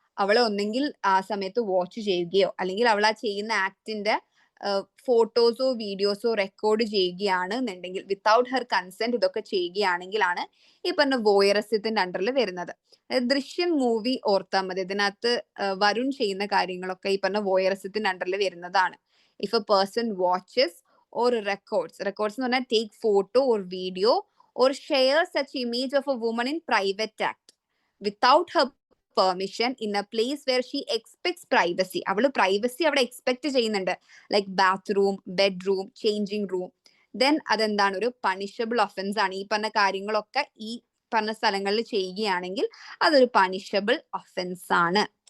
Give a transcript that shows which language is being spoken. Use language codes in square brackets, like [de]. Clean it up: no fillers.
[ml] അവളെ ഒന്നെങ്കിൽ ആ സമയത്ത് വാച്ച് ചെയ്യുകയോ, അല്ലെങ്കിൽ അവൾ ആ ചെയ്യുന്ന ആക്ടിന്റെ ഫോട്ടോസോ വീഡിയോസോ റെക്കോർഡ് ചെയ്യുകയാണ് എന്നുണ്ടെങ്കിൽ, വിത്തൗട്ട് ഹെർ കൺസെന്റ് ഇതൊക്കെ ചെയ്യുകയാണെങ്കിലാണ് ഈ പറഞ്ഞ വോയറിസത്തിന്റെ അണ്ടറിൽ വരുന്നത്. ദൃശ്യം മൂവി ഓർത്താൽ മതി, ഇതിനകത്ത് വരുൺ ചെയ്യുന്ന കാര്യങ്ങളൊക്കെ ഈ പറഞ്ഞ വോയറിസത്തിന്റെ അണ്ടറിൽ വരുന്നതാണ്. [en] if a person watches or records [ml] എന്ന് പറഞ്ഞാൽ [en] take photo or video or share such image of a woman in private act without her permission in a place where she expects privacy. [ml] അവള് പ്രൈവസി അവിടെ expect ചെയ്യുന്നുണ്ട്, like bathroom, bedroom, changing room, then അതെന്താണ്, ഒരു punishable offence ആണ്. ഈ പറഞ്ഞ കാര്യങ്ങളൊക്കെ ഈ പറഞ്ഞ സ്ഥലങ്ങളിൽ ചെയ്യുകയാണെങ്കിൽ അതൊരു പണിഷബിൾ ഒഫൻസ് ആണ്.